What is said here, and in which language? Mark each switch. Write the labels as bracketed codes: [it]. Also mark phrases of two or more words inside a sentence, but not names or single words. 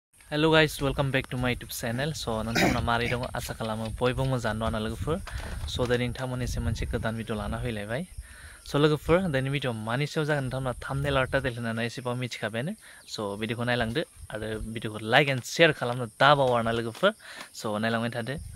[en] Hello guys, welcome back to my YouTube channel. [brx] So नोंथांमोना मारै दङ आसा खालामो बयबो मोजाङैनो दङ लोगोफोर. So दिनै नोंथांमोननिसिम मोनसे गोदान भिडिअ लाना फैलायबाय. So लोगोफोर दिनै भिडिअ मानि सायाव जागोन नोंथांमोना thumbnail आरो title होनानै एसेबां मिथिखाबायानो. So भिडिअखौ नायलांदो आरो भिडिअखौ [en] like and share [brx] खालामनो दाबाव आरोना लोगोफोर. So नायलांबाय थादो.